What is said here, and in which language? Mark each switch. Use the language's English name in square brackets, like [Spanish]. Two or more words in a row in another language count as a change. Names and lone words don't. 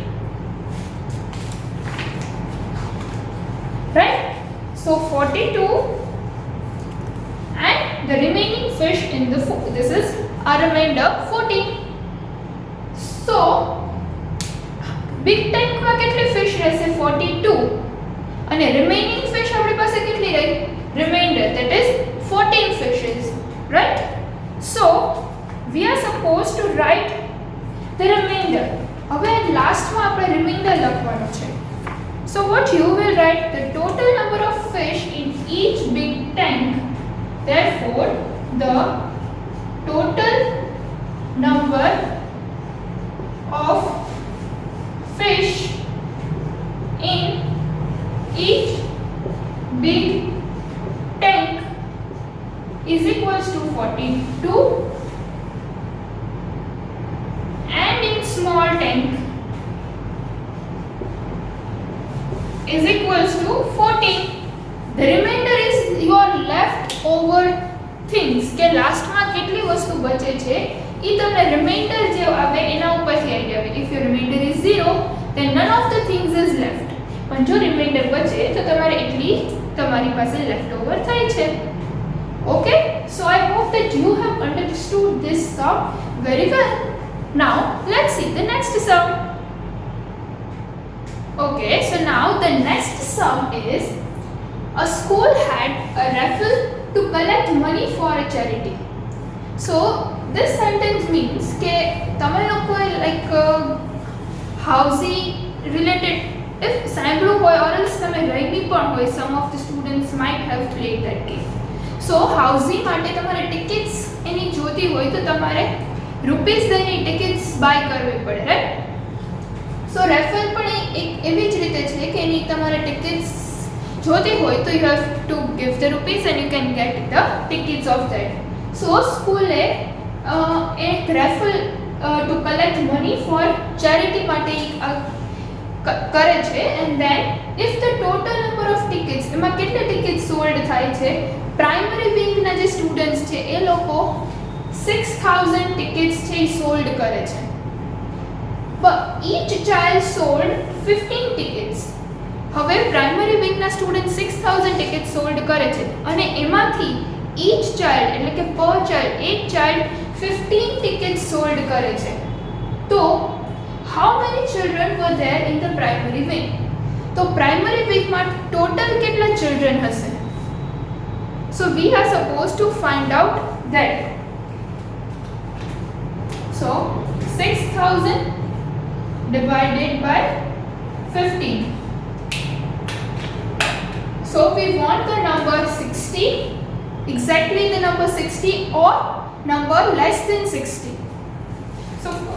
[English] Right? So 42 and the remaining fish in the this is our remainder 14. So big tank [Gujarati] માં કેટલી fish રહેશે? 42 અને [English] remaining fish [Gujarati] આપણી પાસે કેટલી રહી? [English] Remainder, that is 14 fishes, right? So we are supposed to write the remainder. [Gujarati] હવે લાસ્ટમાં આપણે રિમાઇન્ડર લખવાનું છે. [English] So what you will write the total number of fish in each big tank. Therefore the total number of fish in each big tank is equals to 42 and in small tank is equals to 14. The remainder is your leftover things [Gujarati] કે લાસ્ટમાં કેટલી વસ્તુ બચે છે એ તમને રિમાઇન્ડર જે આવે એના ઉપરથી આઈડિયા આવે. [English] If your remainder is 0 then none of the things is left. [Gujarati] પણ જો રિમાઇન્ડર બચે તો તમારે એટલી તમારી પાસે leftover થાય છે. [English] Okay, so I hope that you have understood this sum very well. Now let's see the next sum. Okay, so now the next sum is a school had a raffle to collect money for a charity. So this sentence means [Gujarati] ke તમે લોકોએ [English] like housing related if [Gujarati] સાંભળ્યું હોય [English] or else [Gujarati] તમે રમી પણ હોય, [English] some of the students might have played that game. So housing [Gujarati] માટે તમારે ટિકિટ્સ એની જોતી હોય તો તમારે રૂપીસ દઈને [English] tickets buy [Gujarati] કરવી પડે, રાઈટ? [English] so raffle [Gujarati] પણ એક એવી જ રીતે છે કે એની તમારે ટિકિટ્સ જોતી હોય તો [English] you have to give the rupees and you can get the tickets of that. [Gujarati] સો સ્કૂલે એક રેફલ [English] to collect money for charity [Gujarati] માટે કરે છે [English] and then if the total number of tickets [Gujarati] એમાં કેટલી ટિકિટ્સ સોલ્ડ થાય છે, પ્રાઇમરી વિંગના જે સ્ટુડન્ટ્સ છે એ લોકો 6000 ટિકિટ્સ છે એ સોલ્ડ કરે છે. [English] But each child sold 15 tickets. [Gujarati] હવે પ્રાઇમરી વિંગના સ્ટુડન્ટ 6000 ટિકિટ સોલ્ડ કરે છે અને એમાંથી [English] each child [Gujarati] એટલે કે [English] per child [Gujarati] એક child [English] 15 tickets sold [Gujarati] કરે છે. [English] તો how many children were there in the primary wing? [Gujarati] તો પ્રાઇમરી વિંગમાં ટોટલ કેટલા children હશે? [English] So we are supposed to find out that. So 6000 divided by 15. So we want the number 60, exactly the number 60 or number less than 60.